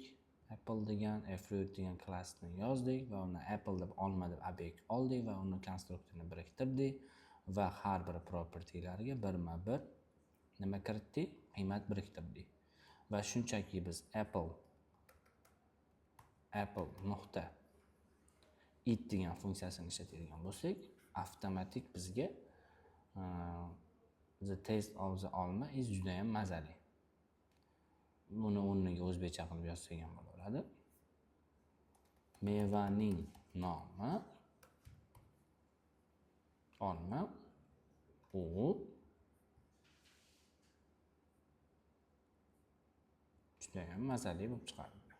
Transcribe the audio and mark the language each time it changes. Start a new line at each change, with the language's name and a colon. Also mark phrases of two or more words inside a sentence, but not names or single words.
Uzbek: Apple degan, Fruit degan klassni yozdik va uni Apple deb olma deb obyekt oldik va uni konstruktorini biriktirdik va har bir propertylariga birma-bir nima kiritdik? Qiymat biriktirdik. Va shunchaki biz Apple nuqta it degan funksiyasini ishlatadigan bo'lsak, avtomatik bizga
English: the taste of the
Uzbek: olma is juda ham mazali. Buni o'rniga o'zbekcha qilib yozsak ham bo'laveradi. Mevaning nomi olma, u juda ham mazali bo'lib chiqadi.